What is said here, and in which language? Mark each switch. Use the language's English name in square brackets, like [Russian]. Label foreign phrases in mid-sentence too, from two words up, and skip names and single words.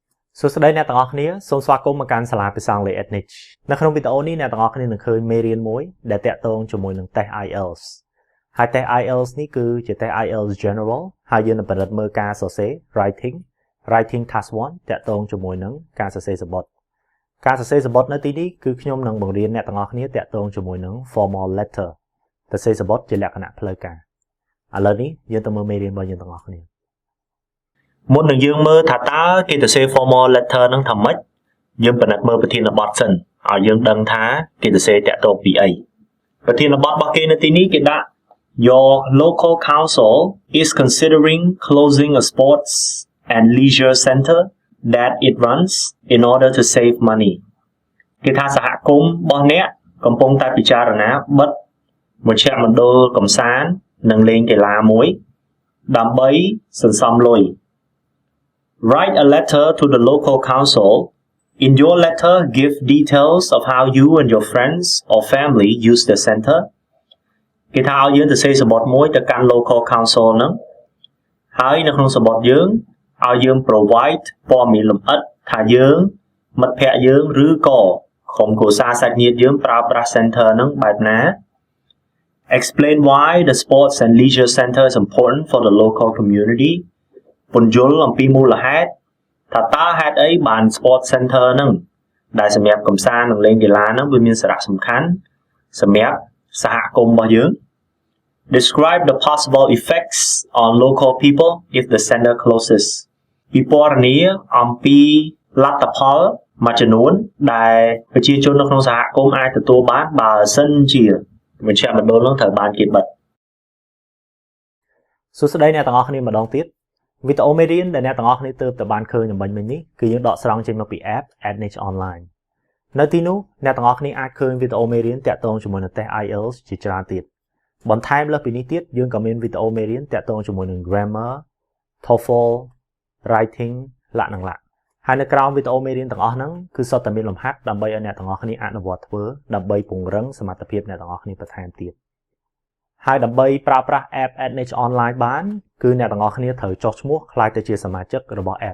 [Khmer] សួស្តីអ្នកទាំងអស់គ្នាសូមស្វាគមន៍មកកាន់សាលាភាសាអង់គ្លេស Edniche នៅក្នុងវីដេអូនេះអ្នកទាំងអស់គ្នានឹងឃើញមេរៀនមួយដែលតាក់ទងជាមួយនឹងតេស្ត IELTS ហើយតេស្ត IELTS នេះគឺជាតេស្ត IELTS General ហើយយើងនឹងពិនិត្យមើលការសរសេរ Writing Task 1 តាក់ទងជាមួយនឹងការសរសេរសំបុត្រការសរសេរសំបុត្រនៅទីនេះគឺខ្ញុំនឹងបង្រៀនអ្នកទាំងអស់គ្នាតាក់ទងជាមួយនឹង [English] formal letter [Khmer] សរសេរសំបុត្រជាលក្ខណៈ ផ្លូវការឥឡូវនេះយើងទៅមើលមេរៀនរបស់យើងទាំងអស់គ្នាមុននឹងយើងមើលថាតើគេទៅសេ [English] formal letter [Khmer] នឹងថាម៉េចយើងពិនិ ត្យមើលប្រធានបទសិនឲ្យយើងដឹងថាគេទៅសេតាក់ទងពីអីប្រធានបទរបស់គេនៅទីនេះគេដាក់ [English] Your local council is considering closing a sports and leisure center that it runs in order to save money [Khmer] គេថាសហគមន៍របស់អ្នកកំពុងតែពិចារណាបិទមជ្ឈមណ្ឌលកម្សាន្តនិងលេងកីឡាមួយដើម្បីសន្សំលុយ [English] Write a letter to the local council. In your letter, give details of how you and your friends or family use the center. [Khmer] គេថាឲ្យយើងទៅសេសំបុត្រមួយទៅកាន់ [English] local council [Khmer] ហ្នឹងហើយនៅក្នុងសំបុត្រយើងឲ្យយើង provide ព័ត៌មានលម្អិតថាយើងមិត្តភ័ក្តិយើងឬក៏ក្រុមគ្រួសារសាច់ញាតិយើងប្រើប្រាស់ center ហ្នឹងបែបណា [English] Explain why the sports and leisure center is important for the local community. [Khmer] ពន្យល់អំពីមូលហេតុថាតើហេតុអីបាន [English] Sport Center [Khmer] ហ្នឹងដែលសម្រាប់កំសាន្តនិងលេងកី ឡាហ្នឹងវាមានសារៈសំខាន់សម្រាប់សហគមន៍របស់យើង [English] Describe the possible effects on local people if the center closes [Khmer] ពិពណ៌នាអំពីលទ្ធផលមួយចំនួនដែលប្រជាជននៅក្នុងសហគមន៍អាចទទួលបានបើសិនជាមជ្ឈមណ្ឌលហ្នឹងត្រូវបានគេបិទសួស្តីអ្នកទាំងអស់គ្នាម្ដងទៀត វីដេអូមេរៀនដែលអ្នកទាំងអស់គ្នាទើបតែបានឃើញមិញនេះគឺយើងដកស្រង់ចេញមកពី app Edniche Online នៅទីនោះអ្នកទាំងអស់គ្នាអាចឃើញវីដេអូមេរៀនតាក់ទងជាមួយនឹងតេស្ត IELTS ជាច្រើនទៀតបន្ថែមលើសពីនេះទៀតយើងក៏មានវីដេអូមេរៀនតាក់ទងជាមួយនឹង [English] grammar TOEFL writing [Khmer] លក្ខណៈលក្ខហើយនៅក្រោមវីដេអូមេរៀន ទាំងអស់ហ្នឹងគឺសុទ្ធតែមានលំហាត់ដើម្បីឲ្យអ្នកទាំងអស់គ្នាអនុវត្តធ្វើដើម្បីពង្រឹងសមត្ថភាពអ្នកទាំងអស់គ្នាបន្ថែមទៀតហើយដើម្បីប្រើប្រាស់ app Edniche Online បានគឺអ្នកទាំងអស់គ្នាត្រូវចុះឈ្មោះក្លាយទៅជាសមាជិករបស់ app